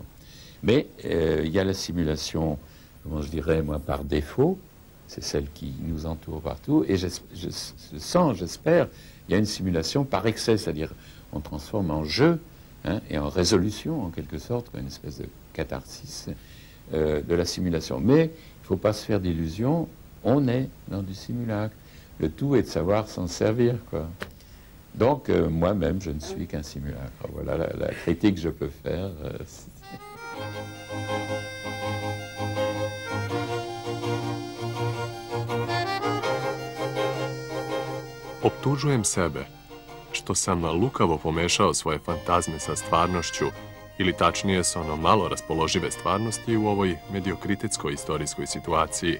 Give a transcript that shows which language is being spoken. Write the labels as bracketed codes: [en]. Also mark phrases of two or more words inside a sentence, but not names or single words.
[fr] Mais il y a la simulation, comment je dirais, moi, par défaut, c'est celle qui nous entoure partout, et j'espère, il y a une simulation par excès, c'est-à-dire on transforme en jeu hein, et en résolution, en quelque sorte, une espèce de catharsis de la simulation. Mais il ne faut pas se faire d'illusions, on est dans du simulacre. Le tout est de savoir s'en servir, quoi. Donc, moi-même, je ne suis qu'un simulacre. Voilà la critique que je peux faire. [sr] Optužujem sebe što sam lukavo pomešao svoje fantazme sa stvarnošću, ili tačnije sa ono malo raspoložive stvarnosti u ovoj mediokritetskoj istorijskoj situaciji.